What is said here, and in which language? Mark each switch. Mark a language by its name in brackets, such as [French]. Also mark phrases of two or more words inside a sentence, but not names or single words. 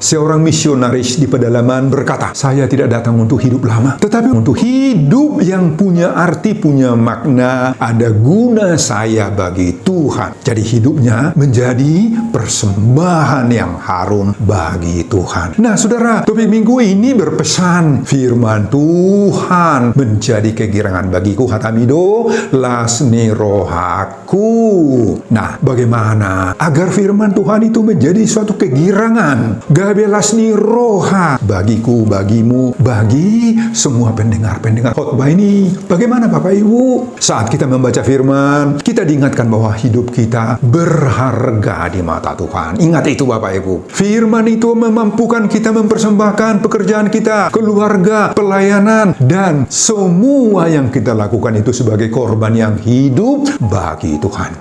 [Indonesian] Seorang misionaris di pedalaman berkata, saya tidak datang untuk hidup lama, tetapi untuk hidup yang punya arti, punya makna, ada guna saya bagi Tuhan. Jadi hidupnya menjadi persembahan yang harum bagi Tuhan. Nah, saudara, topik minggu ini berpesan, firman Tuhan menjadi kegirangan bagiku, [Batak Toba] hatamido lasni rohaku. [Indonesian] Nah, bagaimana agar firman Tuhan itu menjadi suatu kegirangan, [Batak Toba] gabe lasni roha, [Indonesian] bagiku, bagimu, bagi semua pendengar-pendengar khotbah ini. Bagaimana Bapak Ibu? Saat kita membaca firman, kita diingatkan bahwa hidup kita berharga di mata Tuhan. Ingat itu Bapak Ibu. Firman itu memampukan kita mempersembahkan pekerjaan kita, keluarga, pelayanan, dan semua yang kita lakukan itu sebagai korban yang hidup bagi Tuhan.